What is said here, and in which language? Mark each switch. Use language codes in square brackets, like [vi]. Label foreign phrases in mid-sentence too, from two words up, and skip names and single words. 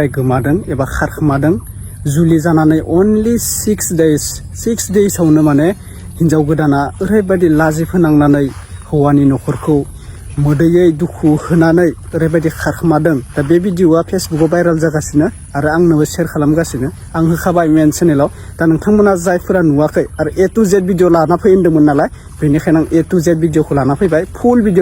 [brx] गोमादों एबा खारखोमादों जुलि जानानै [en] only 6 days [brx] आवनो माने हिनजाव गोदाना ओरैबायदि लाजि फोनांनानै हौवानि नखरखौ मोदैयै दुखु होनानै ओरैबायदि खारखोमादों दा बे भिडिअआ फेसबुकआव भाइरेल जागासिनो आरो आंनोबो शेयार खालामगासिनो आं होखाबाय [en] main channel [brx] दा नोंथांमोना जायफोरा नुवाखै आरो A to Z भिडिअ लाना फैदोंमोन नालाय बेनिखायनो आं A to Z भिडिअखौ लाना फैबाय [en] full video